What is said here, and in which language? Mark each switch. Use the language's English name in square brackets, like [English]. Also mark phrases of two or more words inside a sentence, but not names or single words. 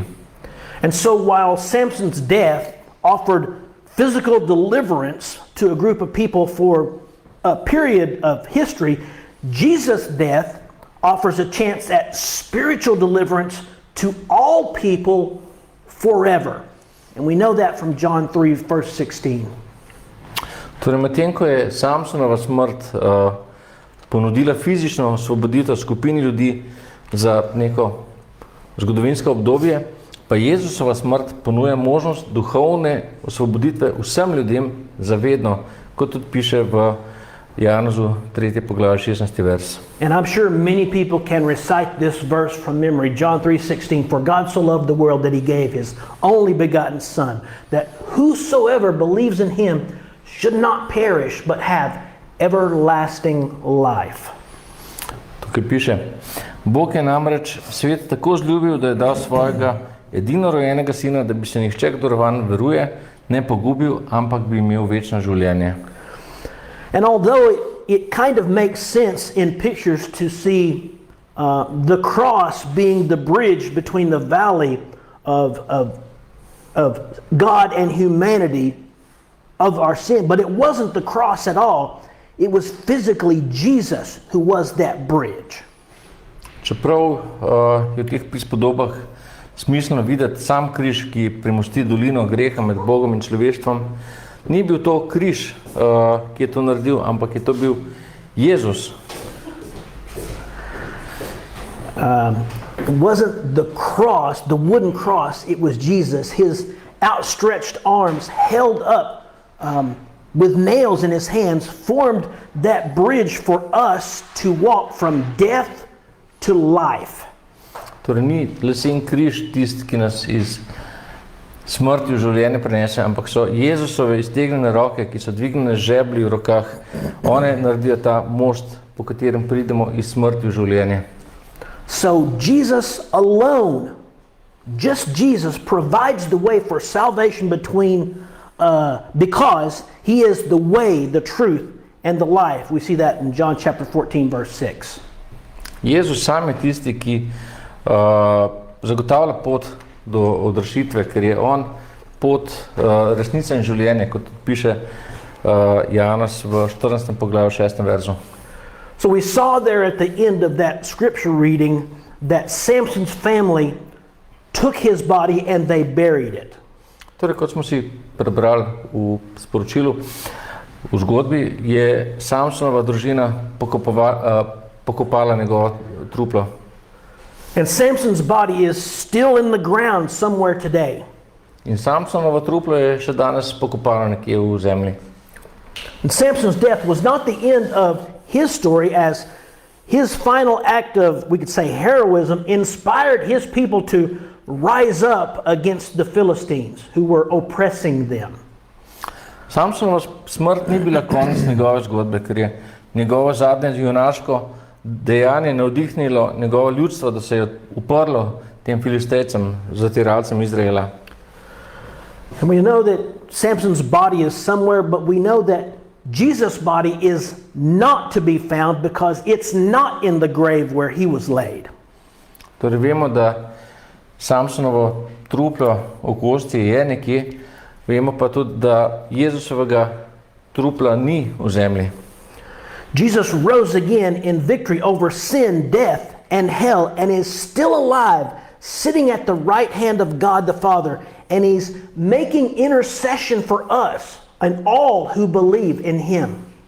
[English] And so while Samson's death offered physical deliverance to a group of people for a period of history, Jesus' death offers a chance at spiritual deliverance to all people forever. And we know that from John 3, verse 16. [Slovenian] Torej, medtem ko je Samsonova smrt ponudila fizično osvoboditev skupini ljudi za neko zgodovinsko obdobje, pa Jezusova smrt ponuja možnost duhovne osvoboditve vsem ljudem zavedno, kot tudi piše v Janezu 3. poglavje 16. vers. [English] And I'm sure many people can recite this verse from memory, John 3:16, "For God so loved the world that he gave his only begotten Son, that whosoever believes in him should not perish, but have everlasting life." [Slovenian] Tukaj piše, Bog je namreč svet tako zljubil, da je dal svojega edinorojenega sina, da bi se nihče, kdor vanj veruje, ne pogubil, ampak bi imel večno življenje. [English] And although it kind of makes sense in pictures to see the cross being the bridge between the valley of God and humanity of our sin, but it wasn't the cross at all. It was physically Jesus who was that bridge. [Slovenian] Čeprav je v teh prispodobah smiselno videti sam križ, ki premosti dolino greha med Bogom in človeštvom, ni bil to križ, ki je to naredil, ampak je to bil Jezus. [English] It wasn't the cross, the wooden cross, it was Jesus. His outstretched arms held up with nails in his hands formed that bridge for us to walk from death to life. [Slovenian] Torej ni lesen križ tisti, ki nas iz smrti v življenje prenese, ampak so Jezusove iztegnjene roke, ki so dvignjene žeblji v rokah, one naredijo ta most, po katerem pridemo iz smrti v življenje. [English] So Jesus alone, just Jesus, provides the way for salvation because he is the way, the truth, and the life. We see that in John chapter 14, verse 6. [Slovenian] Jezus sam je tisti, ki zagotavlja pot do odrešitve, ker je on pot, resnica in življenje, kot piše Janez v 14. poglavju 6. verzu. [English] So we saw there at the end of that scripture reading that Samson's family took his body and they buried it. [Slovenian] Torej, kot smo si prebrali v sporočilu, v zgodbi, je Samsonova družina pokopala njegovo truplo. [English] And Samson's body is still in the ground somewhere today. [Slovenian] In Samsonovo truplo je še danes pokopano nekje v zemlji. [English] And Samson's death was not the end of his story, as his final act of, we could say, heroism inspired his people to rise up against the Philistines who were oppressing them. [Slovenian] Samsonova smrt ni bila konec njegove zgodbe, ker je njegovo zadnje junaško dejanje navdihnilo njegovo ljudstvo, da se je uprlo tem Filistejcem, zatiralcem Izraela. [English] And we know that Samson's body is somewhere, but we know that Jesus' body is not to be found because it's not in the grave where he was laid. [Slovenian] Torej vemo, da Samsonovo truplo okostje je nekje, vemo pa tudi, da Jezusovega trupla ni v zemlji. [English] Jesus rose again in victory over sin, death, and hell, and is still alive, sitting at the right hand of God the Father, and he's making intercession for us and all who believe in him.